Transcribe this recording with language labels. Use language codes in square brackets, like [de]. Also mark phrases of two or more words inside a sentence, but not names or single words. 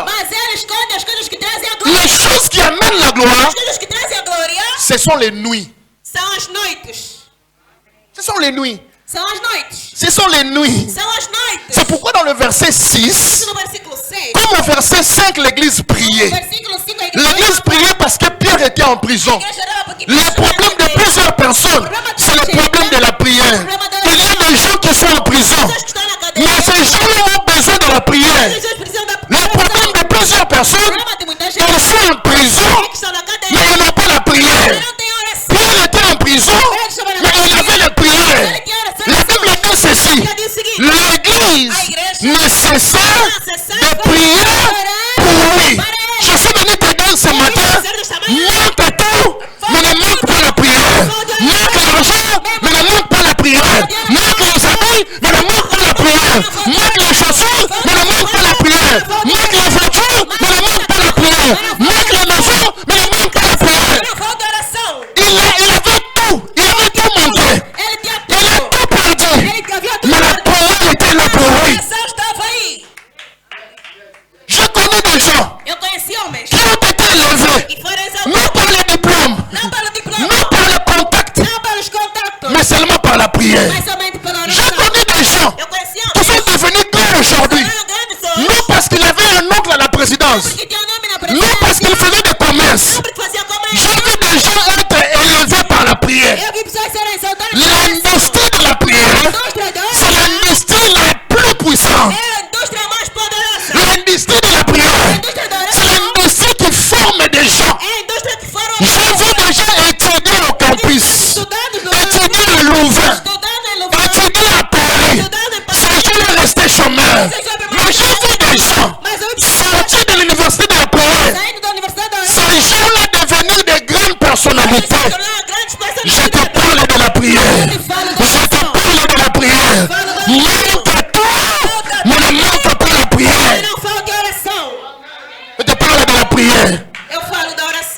[pt] mas Ele esconde as coisas que trazem a glória. [fr] Les choses qui amènent la gloire, [pt] As coisas que trazem a glória [fr] ce sont les nuits. [pt] são as noites. [fr] Ce sont les nuits. [pt] São as noites. [fr] Ce sont les nuits. [pt] São as noites. [fr] C'est pourquoi dans le verset 6, [pt] No versículo 6. [fr] comme au verset 5, l'église priait. [pt] Versículo 5, a igreja [fr] L'église priait parce que Pierre était en prison. [pt] orava porque [fr] Le problème de plusieurs personnes, c'est le problème de la prière. Il y a des gens qui sont en prison, [pt] pessoas que estão na cadeia. [fr] mais ces gens ont besoin de la prière. [pt] Pessoas precisam da [fr] Le problème de plusieurs personnes, [pt] problema de muita gente [fr] elles sont en prison, [pt] que estão na cadeia. [fr] mais elles n'ont pas la prière. [pt] Não tem oração. [fr] Pierre était en prison, mais il avait la prière. [pt] Ele tem oração. [fr] La Bible dit ceci, [pt] Ela diz o seguinte: [fr] l'église ne cessa de prier pour lui. Je suis venu te dire ce matin, manque tout, mais ne manque pas la prière. Manque l'argent, mais ne manque pas la prière. Manque les habits, mais ne manque pas la prière. Manque les chaussures, mais ne manque pas la prière. Manque les voitures, mais ne manque pas la prière. Manque les maisons, mais ne manque pas la prière. [pt] não falta oração. [fr] Il avait tout, il avait tout manqué. [pt] Ele tinha [fr] Il a [pt] tudo. [fr] tout perdu. [pt] Ele havia tudo. [fr] Mais la prière était là pour [pt] A [fr] lui. [pt] oração estava aí. [fr] Je connais des gens [pt] Eu conheci homens [fr] qui ont été élevés, [pt] e foram [fr] non [pt] exaltados. [fr] par le diplôme, [pt] Não pelo diploma, [fr] non par le contact, [pt] não pelos contactos, [fr] mais seulement par la prière. [pt] mas somente pela [fr] Je [pt] oração. [fr] connais des gens [pt] Eu conheci [fr] qui [pt] homens [fr] sont devenus grands aujourd'hui, [pt] que eram grandes homens, [fr] non parce qu'il avait un oncle à la présidence, [pt] porque tinham nome na [fr] non parce qu'il [pt] presidência, [fr] faisait des commerces. [pt] não porque faziam [fr] J'ai [pt] comércio. [fr] vu des gens être élevés par la prière. [pt] Eu vi pessoas serem exaltadas pela oração. [fr] L'industrie de la prière, [pt] Indústria da [fr] c'est [pt] oração [fr] l'industrie la plus puissante. [pt] é a indústria mais poderosa. [fr] L'industrie de la prière, [pt] A indústria da [fr] c'est [pt] oração [fr] l'industrie qui forme des gens. [pt] é a indústria que foram [fr] J'ai vu des gens étudier au campus, [pt] estudados no [fr] étudier à Louvain, [pt] estudando em Louvain, [fr] étudier à Paris. [pt] estudando em [fr] Ces [pt] Paris. [fr] gens restés chômeurs. Mais j'ai vu des gens [pt] Mas eu vi pessoas [fr] sortis de l'université de la prière. [pt] saindo da universidade da [fr] Ces [pt] oração. [fr] gens-là devenus des grandes personnalités. [pt] Se tornaram grandes [fr] Je te [pt] personalidades. [fr] parle de la prière. Je te parle de la prière. Manque tout, mais ne manque pas la prière. [pt] Não falo de oração. [fr] Je te parle de la prière. [pt] Eu falo da oração.